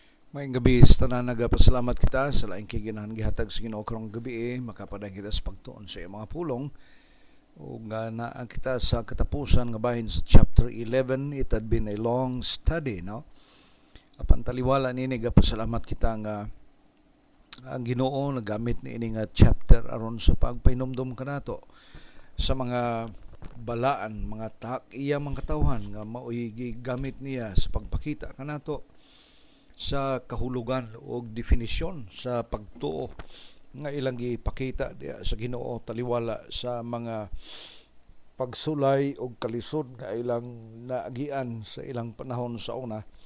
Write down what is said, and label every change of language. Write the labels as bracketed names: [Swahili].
[Cebuano] May gabi sa tanan nagapasalamat kita sa laing kay ginahan gihatag sa Ginoo karong gabi makapaday kita sa pagtuon sa iyang mga pulong ug naa kita sa katapusan nga bahin sa chapter 11. [English] It had been a long study, no? [Cebuano] Apan taliwala nini gapasalamat kita nga ang Ginoo nagamit ni ini nga chapter aron sa pagpainumdum kanato sa mga balaan, mga iya mga katawhan nga mao'y gigamit niya sa pagpakita kanato sa kahulugan o definisyon sa pagtuo nga ilang gipakita diya sa Ginoo taliwala sa mga pagsulay o kalisod nga ilang naagian sa ilang panahon sa una.